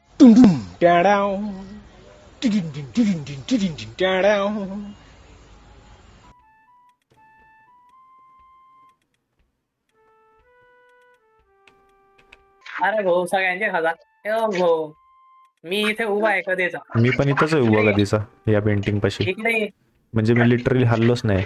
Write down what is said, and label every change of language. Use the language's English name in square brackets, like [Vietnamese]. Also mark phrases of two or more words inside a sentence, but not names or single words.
[Marathi] Dum dum da down. Ding ding ding ding ding ding da down. अरे भाऊ सगळ्यांचे खातात ए भाऊ मी इथे उभा आहे कधीचा मी पण इथंच आहे उभा कधीचा या पेंटिंग पाशी. इकडे ये. म्हणजे मी लिटरली हल्लोच नाही.